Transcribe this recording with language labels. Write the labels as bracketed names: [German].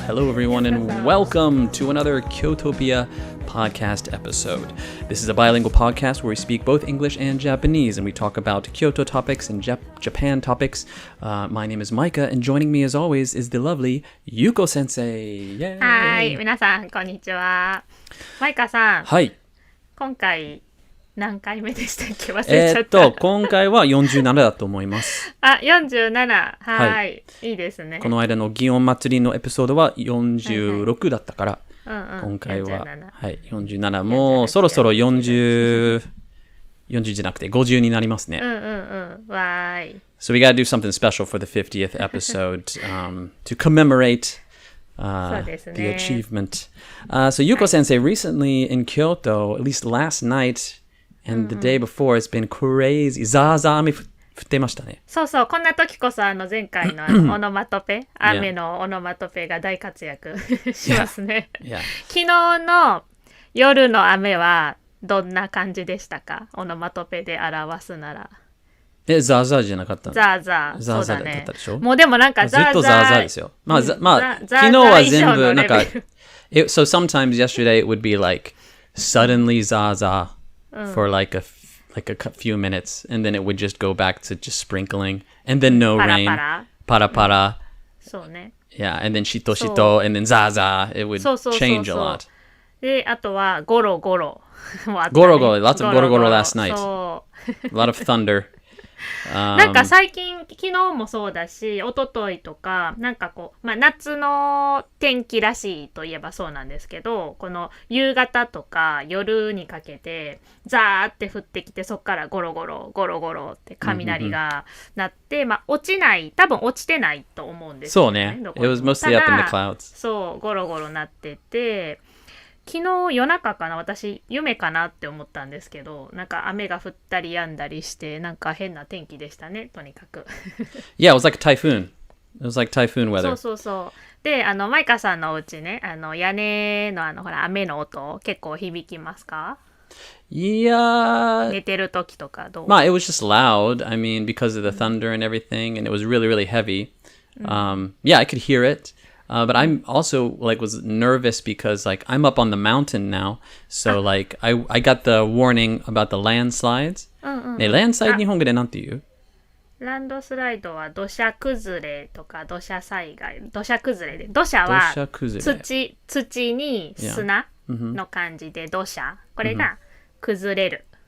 [English] Hello, everyone, and welcome to another Kyotopia podcast episode. This is a bilingual podcast where we speak both English and Japanese, and we talk about Kyoto topics and Japan topics. My name is Micah, and joining me as always is the lovely Yuko Sensei. Yay! [Japanese] はい、皆さんこんにちは。マイカさん、はい。今回何回目でしたっけ？忘れちゃった。今回は47だと思います。あ、47。はい。いいですね。この間の祇園祭りのエピソードは46だったから、今回は、はい、47。もうそろそろ40じゃなくて50になりますね。わーい。 [English] So we gotta do something special for the 50th episode to commemorate the achievement. So Yuko Sensei, recently in Kyoto, at least last night and the day before, it's been crazy. [Japanese] ザーザー雨降ってましたね。そうそう、こんな時こそ前回のオノマトペ、雨のオノマトペが大活躍しますね。昨日の夜の雨はどんな感じでしたか？オノマトペで表すなら。ザーザーじゃなかったの？ザーザー。ザーザーだったでしょ？もうでもなんかザーザー。ずっとザーザーですよ。まあ、昨日は全部なんか、 [English] so sometimes yesterday it would be like suddenly ザーザー for like a few minutes, and then it would just go back to just sprinkling, and then no rain. [Japanese] パラパラ。そうね。 [English] Yeah, and then しとしと、and then ザーザー。It would change a lot. [Japanese] で、あとはゴロゴロ。ゴロゴロ。 [English] Lots of ゴロゴロ last night. A lot of thunder. [Japanese] なんか最近昨日もそうだし一昨日とかなんかこう、夏の天気らしいといえばそうなんですけど、この夕方とか夜にかけてザーって降ってきて、そっからゴロゴロゴロゴロって雷が鳴って、落ちない、多分落ちてないと思うんですよね。そうね。 [English] It was mostly up in the clouds. [Japanese] そう、ゴロゴロ鳴ってて、昨日夜中かな、私夢かなって思ったんですけど、なんか雨が降ったり止んだりして、なんか変な天気でしたね、とにかく。 [English] Yeah, it was like a typhoon. It was like typhoon weather. [Japanese] そう。で、マイカさんのお家ね、屋根のほら雨の音結構響きますか？ [English] Yeah. [Japanese] 寝てる時とかどう？ [English] it was just loud. I mean, because of the thunder and everything, and it was really, really heavy. Yeah, I could hear it.But I'm also was nervous because I'm up on the mountain now, so I got the warning about the landslides. [Japanese] ね、 [English] landslide [Japanese] 日本語でなんて言う？ランドスライドは土砂崩れとか土砂災害、土砂崩れで、土砂は土に砂の感じで土砂、これが崩れる。